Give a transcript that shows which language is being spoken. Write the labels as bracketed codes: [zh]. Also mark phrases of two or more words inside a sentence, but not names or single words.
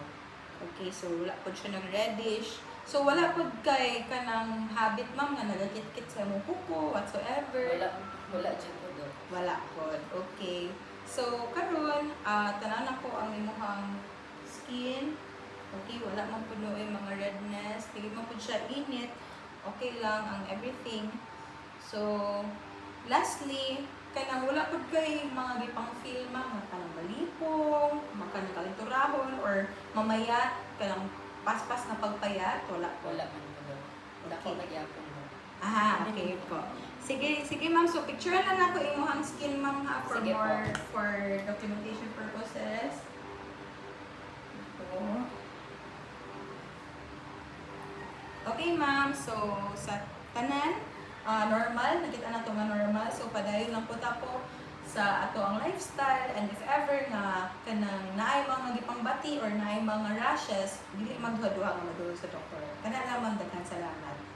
[ceb] Okay, so wala po siya nag-reddish. So, wala po kay kanang habit, ma'am, nga nagakit-kit sa imong kuko, whatsoever. Wala dyan po, Dok. Wala po. Okay. So, karon tanaw na ko ang imuhang skin. Okay, wala man po yung mga redness. Dili man po siya init. Okay lang ang everything. So, lastly, kanang wala po kay mga gipang feel, ma'am, kanang balipong, kanang kalinturahon, or mamaya, kanang paspas na pagpayat, wala po. Wala man po, Dok. Wala ko Okay. magyapon, Dok. Okay po. Sige ma'am. So, picture lang ako imuhang skin, ma'am, ha, for Sige po. [en] for documentation purposes. [ceb] Ito. Okay, ma'am. So, sa tanan, normal. Nakita na ito nga normal. So, padayon lang po tapo sa ato ang lifestyle, [en] and if ever [ceb] nga kanang naay mga gipang bati or naay mga rashes, dili magduha-duha nga madulog sa doktor. Kana lamang daghan salamat.